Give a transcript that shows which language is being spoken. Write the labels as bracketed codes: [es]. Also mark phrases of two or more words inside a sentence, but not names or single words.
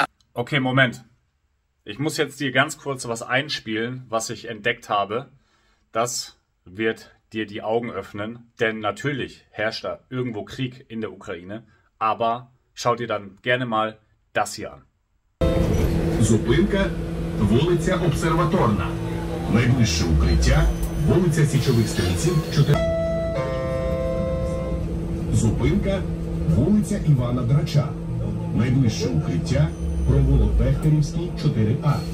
[de] Okay, Moment. Ich muss jetzt dir ganz kurz was einspielen, was ich entdeckt habe. Das wird dir die Augen öffnen, denn natürlich herrscht da irgendwo Krieg in der Ukraine, aber schau dir dann gerne mal das hier an. [uk] Зупинка, вулиця Обсерваторна. Найближче укриття, вулиця Січових Стрільців, 4. Зупинка, вулиця Івана Драча. Найближче укриття, провулок Бехтерівський, 4А.